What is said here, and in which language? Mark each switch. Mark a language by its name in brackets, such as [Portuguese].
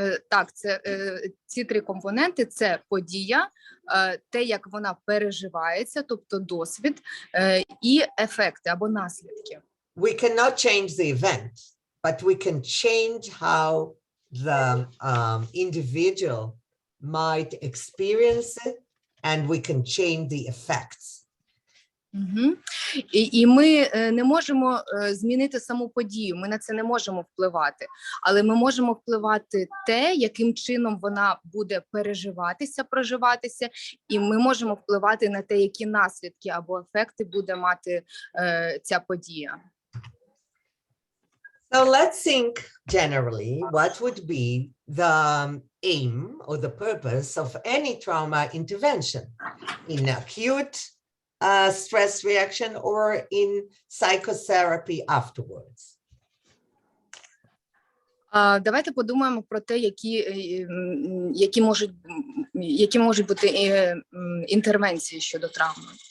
[Ukrainian] Так, ці 3 компоненти – це подія, те, як вона переживається, тобто досвід, і ефекти або наслідки. [English] We cannot change the event, but we can change how the individual might experience it, and we can change the effects. [Ukrainian] І ми не можемо змінити саму подію, ми на це не можемо впливати, але ми можемо впливати те, яким чином вона буде проживатися, і ми можемо впливати на те, які наслідки або ефекти буде мати ця подія. [English] So let's think generally what would be the aim or the purpose of any trauma intervention in acute stress reaction or in psychotherapy afterwards. [Ukrainian] Давайте подумаємо про те, які можуть бути інтервенції щодо травми.